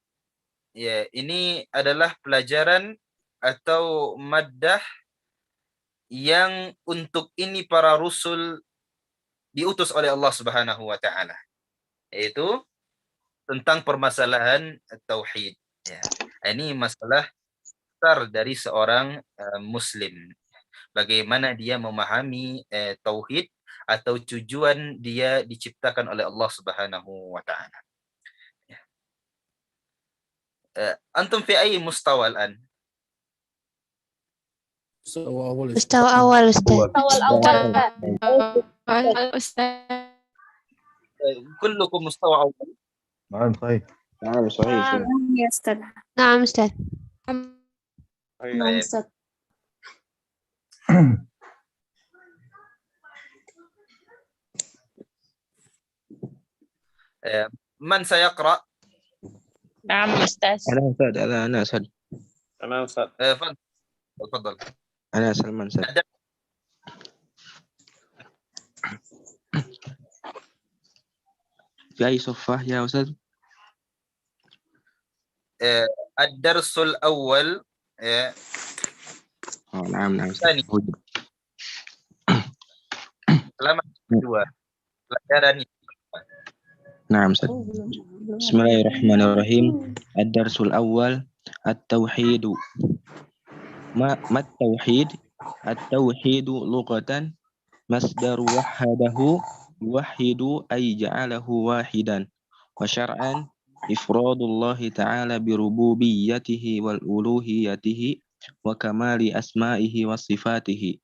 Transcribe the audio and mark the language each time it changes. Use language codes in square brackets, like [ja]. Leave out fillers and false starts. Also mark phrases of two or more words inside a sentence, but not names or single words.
[id] Ya, ini adalah pelajaran atau maddah yang untuk ini para rasul diutus oleh Allah [ar] سبحانه وتعالى, [id] yaitu tentang permasalahan tauhid. Ya. Ini masalah besar dari seorang muslim. Bagaimana dia memahami tauhid atau tujuan dia diciptakan oleh Allah [ar] سبحانه وتعالى. [id] Ya. [ar] أنتم في أي مستوى الآن? مستوى أول أستاذ. كلكم مستوى أول. نعم صحيح. نعم صحيح. [id] Ya Ustaz. [ar] نعم أستاذ. [id] Baik. Ustaz. [ar] من سيقرأ? نعم أستاذ. أنا أسد. تفضل. أنا سلمان سد. في أي صفحة يا أستاذ؟ الدرس الأول. نعم ثاني. [id] kedua. Pelajaran yang kedua. [ar] نعم أستاذ. بسم الله الرحمن الرحيم. الدرس الأول التوحيد. ما التوحيد؟ التوحيد لغة مصدر وحده يوحد أي جعله واحدا، وشرعا إفراد الله تعالى بربوبيته والألوهيته وكمال أسمائه وصفاته.